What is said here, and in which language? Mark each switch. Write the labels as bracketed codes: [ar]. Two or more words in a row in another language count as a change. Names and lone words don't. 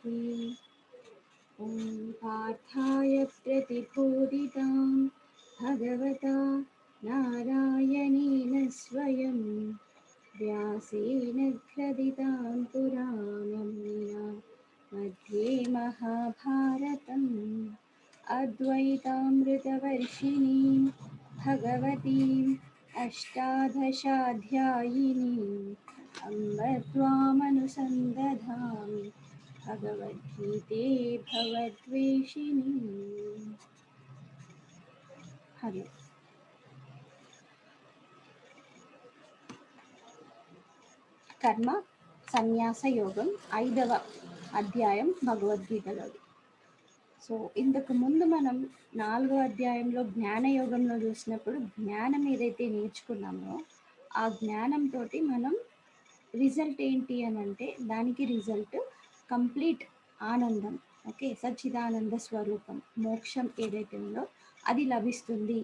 [sa] ॐ पार्थाय प्रतिबोधितां भगवता नारायणेन स्वयं व्यासेन ग्रथितां पुराणं मध्ये महाभारतम् अद्वैतामृतवर्षिणीं भगवतीम् अष्टादशाध्यायिनीम् अम्ब त्वामनुसन्दधामि भगवद्गीते भवद्वेषिणी। [te] हरि కర్మ సన్యాస యోగం 5వ అధ్యాయం భగవద్గీతలోది. సో ఇంతకు ముందు మనం 4వ అధ్యాయంలో జ్ఞాన యోగంలో చూసినప్పుడు జ్ఞానం ఏదైతే నేర్చుకున్నామో ఆ జ్ఞానంతో మనం రిజల్ట్ ఏంటి అని అంటే దానికి రిజల్ట్ కంప్లీట్ ఆనందం, ఓకే, సచ్చిదానంద స్వరూపం మోక్షం ఏదైతే ఉందో అది లభిస్తుంది.